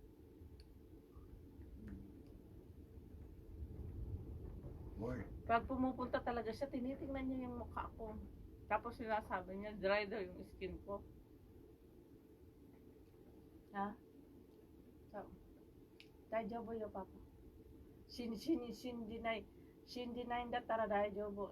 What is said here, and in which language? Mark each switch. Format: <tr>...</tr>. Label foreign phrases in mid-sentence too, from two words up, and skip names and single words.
<tl>Pag pumupunta talaga siya, tinitingnan niya yung mukha ko. Tapos sinasabi niya, dry daw yung skin ko. Ha? So,</tl> <ja>大丈夫よ、パパ。信じないんだったら大丈夫。</ja>